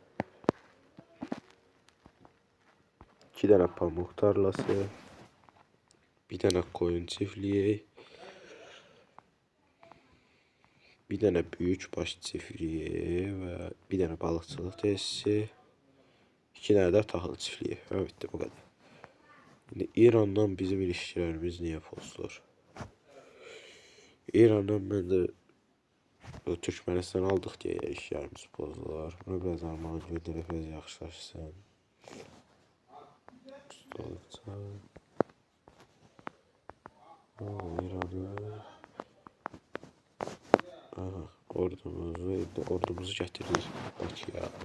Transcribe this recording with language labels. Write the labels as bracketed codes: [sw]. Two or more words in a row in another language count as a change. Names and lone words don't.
[tr] 2 tane pamuk tarlası, bir tane koyun çiftliği, bir tane büyükbaş çiftliği ve bir tane balıkçılık tesisi, 2 tane de tahıl çiftliği. Evet, bu kadar. Şimdi İran'dan bizim ilişkilerimiz niye pozulur? [az] İran'dan ben de Türkmenistan aldıq deyə ilişkilərimiz pozulur. Bunu biraz Alman göndərib biraz yaxşılaşsın. Ordumuzu gətiririk Bakıya.